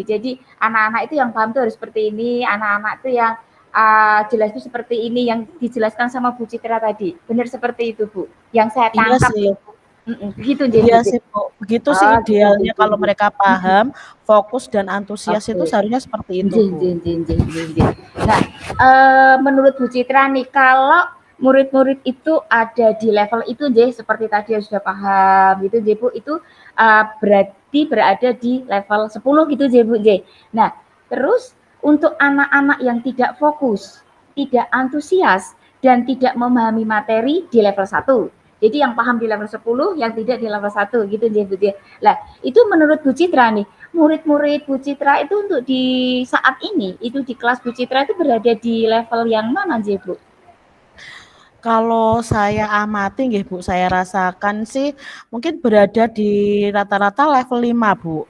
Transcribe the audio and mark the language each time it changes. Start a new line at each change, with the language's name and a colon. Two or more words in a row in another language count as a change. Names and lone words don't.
Indonesian: Jadi anak-anak itu yang paham itu harus seperti ini, anak-anak itu yang jelas itu seperti ini, yang dijelaskan sama Bu Citra tadi. Benar seperti itu Bu, yang saya Iya tangkap sih, loh. Begitu J, iya Bu. sih Bu, begitu sih Oh gitu idealnya gitu. kalau mereka paham, fokus dan antusias itu Oke. seharusnya seperti itu Nggih Bu.
Javanese: nggih nggih nggih nggih nggih.
Indonesian: Nah, menurut Bu Citra nih, kalau murid-murid itu ada di level itu nggih, seperti tadi yang sudah paham gitu nggih Bu, itu, berarti berada di level 10 gitu nggih Bu nggih. Nah, terus untuk anak-anak yang tidak fokus, tidak antusias, dan tidak memahami materi di level 1. Jadi yang paham di level 10, yang tidak di level 1 gitu nggih Bu nggih. Lah, itu menurut Bu Citra nih, murid-murid Bu Citra itu untuk di saat ini, itu di kelas Bu Citra itu berada di level yang mana sih, Bu? Kalau saya amati nggih Bu, saya rasakan sih mungkin berada di rata-rata level 5 Bu.